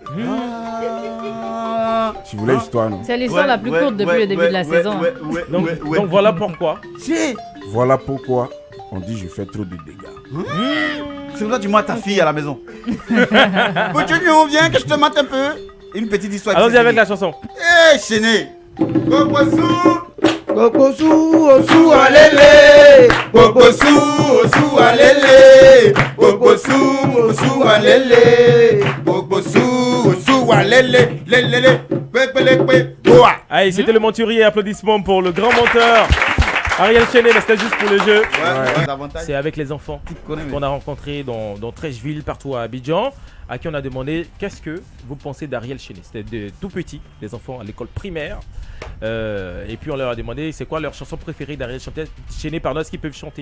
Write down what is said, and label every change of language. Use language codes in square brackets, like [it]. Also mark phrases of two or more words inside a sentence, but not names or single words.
[fr] Si vous voulez l'histoire, non? C'est l'histoire la plus courte depuis le début de la saison. Donc voilà pourquoi. Voilà pourquoi on dit je fais trop de dégâts. C'est pour ça que tu mets ta fille à la maison. Continue, on vient que je te mate un peu. Une petite histoire. Allons-y avec la chanson. Eh, chéné. Poposu, osu, alele. Poposu, osu, alele. Poposu, osu, alele. Bobosu, osu, walele, lelele, pepelepe, boa. Allez, c'était le Monturier. Applaudissements pour le grand monteur Ariel Chenet, mais c'était juste pour le jeu. C'est avec les enfants qu'on a rencontrés dans 13 villes partout à Abidjan, à qui on a demandé qu'est-ce que vous pensez d'Ariel Chenet. C'était de tout petits, des enfants à l'école primaire. Et puis on leur a demandé c'est quoi leur chanson préférée d'Ariel Chenet, pardon, est-ce qu'ils peuvent chanter.